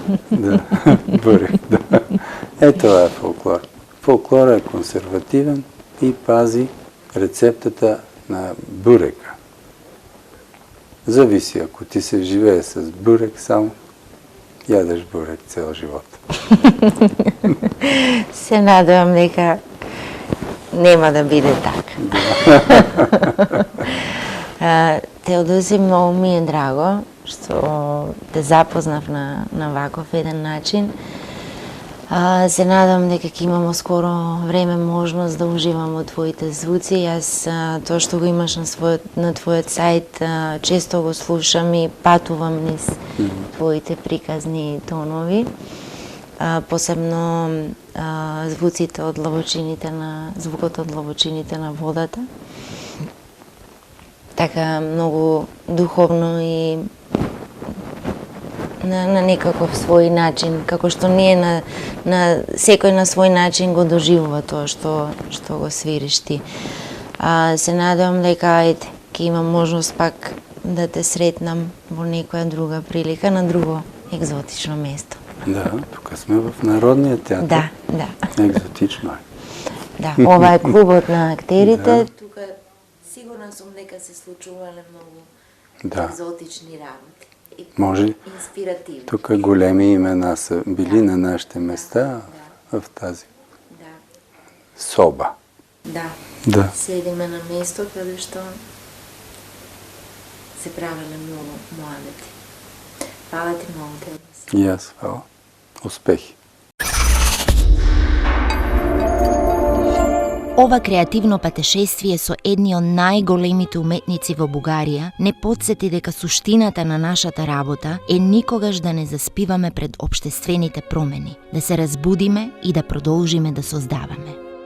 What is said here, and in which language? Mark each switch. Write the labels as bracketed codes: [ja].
[bg] Да, бюрек, да. Това е фолклор. Фолклорът е консервативен и пази рецептата на бюрека. Зависи, ако ти се живее с бюрек само, ядеш бюрек цял живот. [mk] Се надевам дека нема да биде така. Теодоси, многу ми е драго што те запознав на ваков еден начин. Се надам дека ќе имамо скоро време можност да уживам од твоите звуци. Јас тоа што го имаш на твојот сајт често го слушам и патувам низ твоите приказни тонови. Посебно звукот од длабочините на водата. Така многу духовно и на некаков свој начин, како што ние на секој на свој начин го доживува тоа што го свириш ти. Се надевам дека ќе имам можност пак да те сретнам во некоја друга прилика на друго екзотично место. [bg] Да, тука сме в Народния театър. Да. Екзотично е. [mk] Да, ова е клубот на актерите. Тука сигурна сум дека се случувале многу екзотични работи. Може. Инспиративни. [bg] Тук големи имена са били на нашите места в тази соба. Да. [mk] Седиме на место каде што се правеле многу младите. Фала ти многу, Теодос. [bg] И аз фала. Успехи. [mk] Ова креативно патешествие со едни од најголемите уметници во Бугарија не потсети дека суштината на нашата работа е никогаш да не заспиваме пред општествените промени, да се разбудиме и да продолжиме да создаваме.